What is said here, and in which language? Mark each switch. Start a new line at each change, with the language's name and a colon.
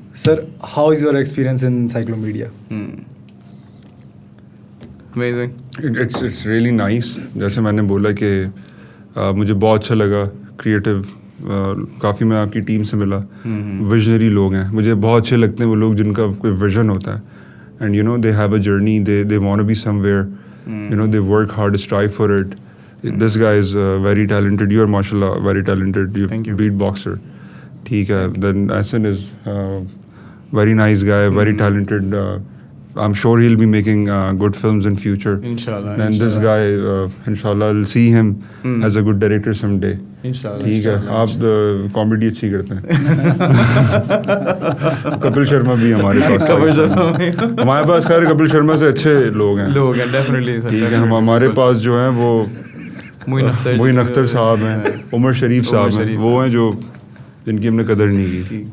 English: Sir, how is your experience in Cyclomedia? Amazing. It's really nice.
Urdu: جیسے میں نے بولا کہ مجھے بہت اچھا لگا, کریٹیو, کافی میں آپ کی ٹیم سے ملا, ویژنری لوگ ہیں. مجھے بہت اچھے لگتے ہیں وہ لوگ جن کا کوئی ویژن ہوتا ہے,
English: And they have a journey, they want to be somewhere, they work hard, strive for it. This guy is very talented. You are mashallah very talented. You're beatboxer.
Urdu: ٹھیک ہے.
English: Then Ahsan is very nice guy, very talented. I'm sure he'll be making good films in future. Inshallah. And this guy, inshallah, I'll see him as a good director someday. Inshallah.
Urdu: ٹھیک ہے. آپ comedy اچھی کرتے ہیں. کپل شرما بھی ہمارے پاس, ہمارے پاس خیر کپل شرما سے اچھے لوگ ہیں. ڈیفینیٹلی. ٹھیک ہے. ہمارے پاس جو ہیں وہ معین اختر صاحب ہیں, عمر شریف صاحب ہیں, وہ ہیں جو جن کی ہم نے قدر نہیں کی.